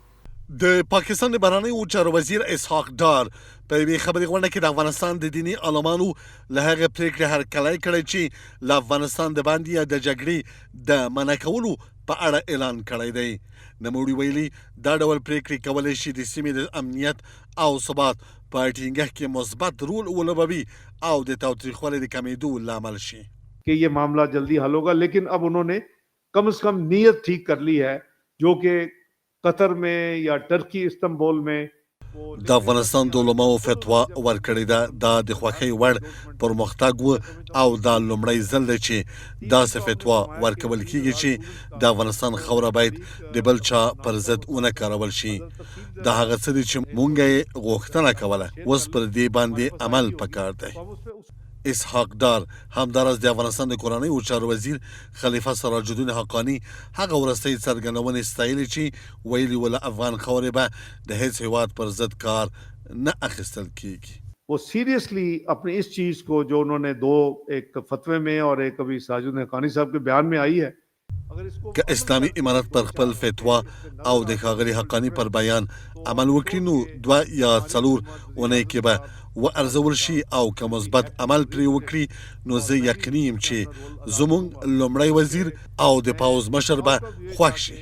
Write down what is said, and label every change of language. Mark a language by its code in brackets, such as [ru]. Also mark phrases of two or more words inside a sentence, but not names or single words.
[ps] د پاکستان د بهرنیو چارو وزیر اسحاق ډار په یوې خبري غونډه کې د افغانستان د دیني عالمانو له هغې پرېکړې هرکلی کړی چې له افغانستان د باندې د جګړې د منع کولو په اړه اعلان کړی دی. نوموړي ویلي دا ډول پرېکړې کولی شي د سیمې د امنیت او ثبات په ټینګښت کې مثبت رول ولوبوي او د تاوتریخوالي د کمېدو لامل شي. [ur] کہ یہ معاملہ جلدی حل ہوگا، لیکن اب انہوں نے کم سے کم نیت ٹھیک کر لی ہے، جو کہ قطر میں یا ٹرکی استنبول میں [ps] د افغانستان د علماو فتوا ورکړې ده. دا د خوښۍ وړ پرمختګ و او دا لومړی ځل دی چې داسې فتوا ورکول کیږي چې د افغانستان خاوره باید د بل چا پر ضد ونه کارول شي. دا هغه څه دي چې مونږ یې غوښتنه کوله، اوس پر دې باندې عمل پکار دی. اسحاق ډار همداراز د افغانستان د کورنیو چارو وزیر خلیفه سراج الدین حقانی هغه وروستۍ څرګندونې ستایلې چې ویلي وله افغان خاورې به د هیڅ هیواد پر ضد کار نه اخیستل کیږي. [ur] وہ سیریسلی اپنی اس چیز کو جو انہوں نے دو ایک فتوے میں اور ایک ابھی سراج الدین حقانی صاحب کے بیان میں آئی ہے, [ps] که اسلامي امارت پر خپل فتوا او د ښاغلي حقانی پر بیان عمل وکړي نو 2 یا 4 اونۍ کې به وارزول شي او که مثبت عمل پرې وکړي نو زه یقیني یم چې زموږ لومړی وزیر او د پوځ مشر به خوښ شي.